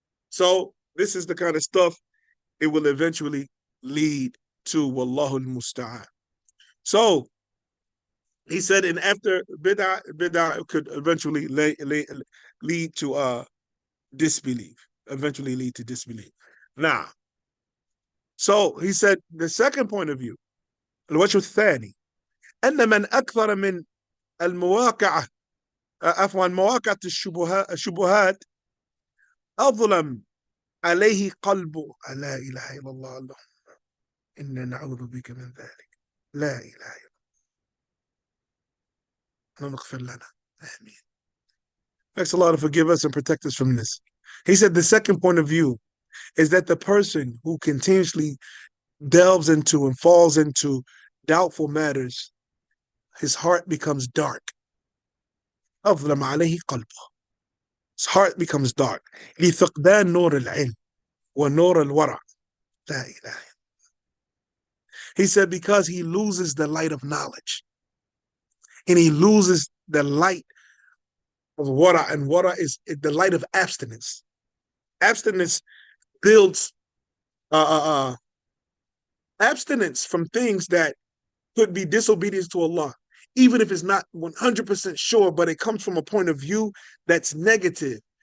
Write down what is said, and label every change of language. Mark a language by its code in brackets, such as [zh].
[en] So this is the kind of stuff it will eventually lead to. Wallahu al-musta'an. So he said, and after bid'ah could eventually lead to disbelief. Eventually lead to disbelief. Now, so he said the second point of view, [ar] الوجه الثاني أن من أكثر من المواقعة مواقعة الشبهات أظلم عليه قلبه. لا إله إلا الله اللهم إنا نعوذ بك من ذلك. لا إله إلا الله اللهم اغفر لنا. آمين. [en] Thanks Allah to forgive us and protect us from this. He said the second point of view is that the person who continuously delves into and falls into doubtful matters, his heart becomes dark. [ar] أظلم عليه قلبه. [en] His heart becomes dark. [ar] لفقدان نور العلم ونور الورع. لا إله. [en] He said because he loses the light of knowledge and he loses the light of wara, and wara is the light of abstinence. Abstinence builds abstinence from things that could be disobedience to Allah, even if it's not 100% sure, but it comes from a point of view that's negative.